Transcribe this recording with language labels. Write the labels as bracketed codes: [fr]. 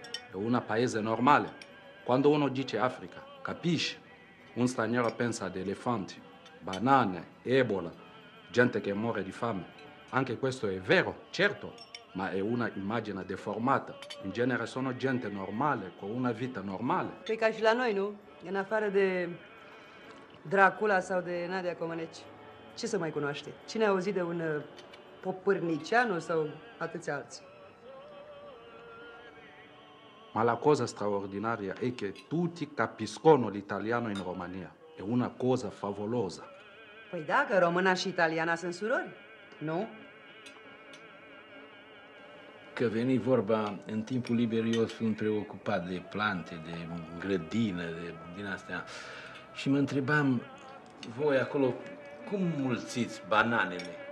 [it] È una paese normale. Quando uno dice Africa, capisci? Un straniero pensa ad elefanti, banane, ebola, gente che muore di fame. Anche questo è vero, certo, ma è una immagine deformata. In genere sono gente normale, con una vita normale. [ro] Păi ca și la noi, nu? În afară de Dracula sau de Nadia Comăneci. Ce să mai cunoaște? Cine a auzit de un Popârnicianu sau atâția alții? [it] Ma la cosa straordinaria è che tutti capiscono l'italiano in Romania. È una cosa favolosa. [ro] Păi da, că româna și italiana sunt surori, nu? Că veni vorba, în timpul liber eu sunt preocupat de plante, de grădină, din astea. Și mă întrebam, voi acolo, cum mulțiți bananele?